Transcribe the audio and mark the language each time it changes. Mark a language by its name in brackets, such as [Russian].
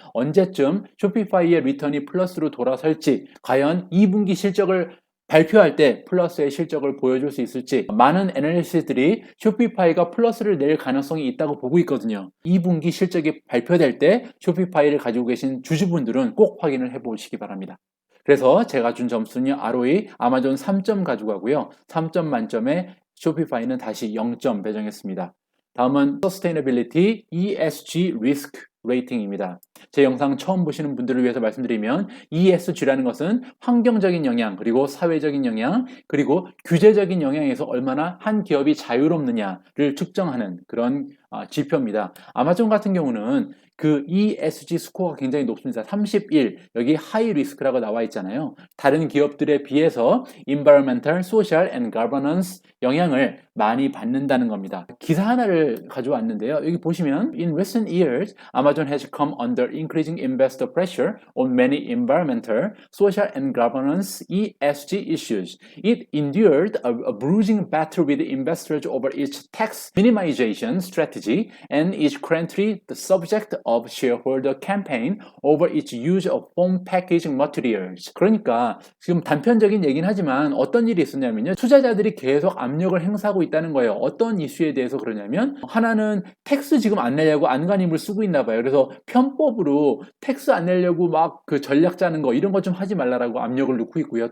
[Korean] 언제쯤 쇼피파이의 리턴이 플러스로 돌아설지, 과연 2분기 실적을 발표할 때 플러스의 실적을 보여줄 수 있을지, 많은 애널리스트들이 쇼피파이가 플러스를 낼 가능성이 있다고 보고 있거든요. 2분기 실적이 발표될 때 쇼피파이를 가지고 계신 주주분들은 꼭 확인을 해보시기 바랍니다. 그래서 제가 준 점수는 ROE 아마존 3점 가지고 가고요. 3점 만점에 쇼피파이는 다시 0점 배정했습니다. 다음은 Sustainability ESG Risk 레이팅입니다. 제 영상 처음 보시는 분들을 위해서 말씀드리면 ESG라는 것은 환경적인 영향, 그리고 사회적인 영향, 그리고 규제적인 영향에서 얼마나 한 기업이 자유롭느냐를 측정하는 그런 지표입니다. 아마존 같은 경우는 그 ESG 스코어가 굉장히 높습니다. 31, 여기 하이 리스크라고 나와 있잖아요. 다른 기업들에 비해서 [English] Environmental, Social and Governance [Korean] 영향을 많이 받는다는 겁니다. 기사 하나를 가져왔는데요. 여기 보시면 [English] In recent years, Amazon has come under increasing investor pressure on many environmental, social and governance ESG issues. It endured a bruising battle with investors over its tax minimization strategy and is currently the subject of shareholder campaign over its use of foam packaging materials. [Korean] 그러니까 지금 단편적인 얘기는 하지만 어떤 일이 있었냐면요. 투자자들이 계속 압력을 행사하고 있다는 거예요. 어떤 이슈에 대해서 그러냐면 하나는 텍스 지금 안 내려고 안간힘을 쓰고 있나 봐요. 그래서 편법으로 텍스 안 내려고 막 그 전략 짜는 거 이런 거 좀 하지 말라라고 압력을 넣고 있고요.